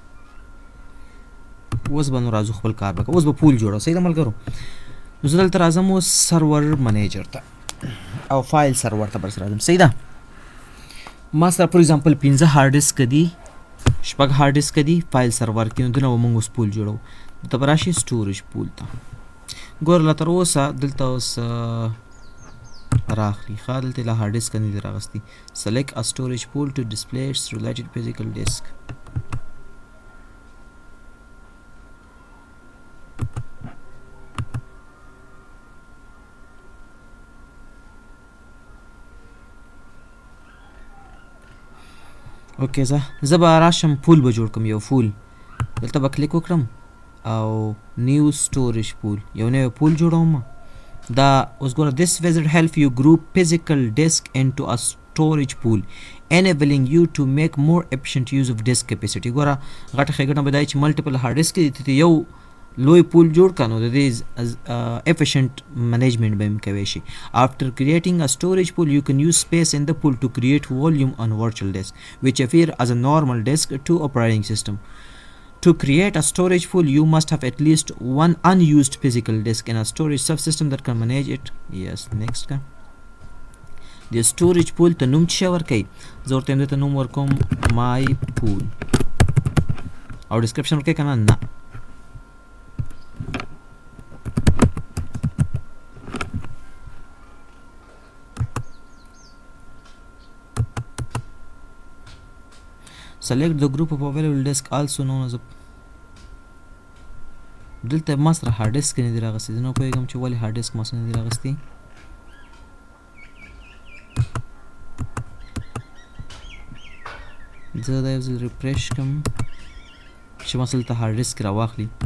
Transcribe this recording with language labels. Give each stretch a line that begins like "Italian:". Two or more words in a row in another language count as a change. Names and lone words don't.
Pashto: اوس به نو راځو خپل کار به اوس به پول جوړو صحیح ده ملګرو نو زه دلته راځم اوس
English: server manager
Pashto: ته او
English: file server
Pashto: ته برس راځم صحیح ده ما سره
English: for example
Pashto: 15
English: hard disk
Pashto: دي شپږ
English: hard disk
Pashto: دي
English: file server
Pashto: کې نو دنه موږ اوس پول جوړو ته به راشي
English: storage pool
Pashto: ته ګوره تر اوسه دلته اوس راخلی ښه دلته له
English: hard disk
Pashto: نه دي راغستي
English: select a storage pool to display its related physical disk
Pashto: اوکې زه به راشم پول به جوړ کړم یو فول دلته به کلیک وکړم او
English: new storage pool
Pashto: یو نوی پول جوړوم دا اوس ګوره
English: this wizard help you group physical disk into a storage pool enabling you to make more efficient use of disk capacity
Pashto: ګوره غټه ښېګڼه به دا چې
English: multiple hard disk
Pashto: دي یو لوی پول جوړ کړه نو د دې
English: efficient management
Pashto: به هم کوی شي
English: after creating a storage pool you can use space in the pool to create volume on virtual disk which appear as a normal disk to operating system To create a storage pool, you must have at least one unused physical disk in a storage subsystem that can manage it. Yes, next ka. The storage pool
Pashto: ته نوم څه ورکړئ زه ورته دې ته نوم ورکوم
English: my pool
Pashto: او ډسکرپشن ورکړئ که نه
English: select the group of available disk also known as a
Pashto: دلته ما سره
English: hard disk
Pashto: نه دی راغستی زه نه پوهېږم چې ولې
English: hard disk
Pashto: ما سره نه دی راغستی زه دا یو ځل ریفریش کړم چې ما دلته
English: hard disk
Pashto: راواخلي